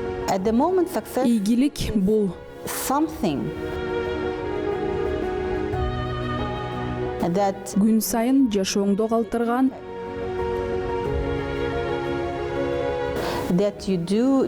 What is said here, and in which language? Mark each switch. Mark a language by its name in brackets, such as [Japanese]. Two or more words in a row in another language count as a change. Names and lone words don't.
[English] At the moment, success [Kyrgyz] Ийгилик бул [English] something that [Kyrgyz] күн сайын жашооңдо калтырган [English] you do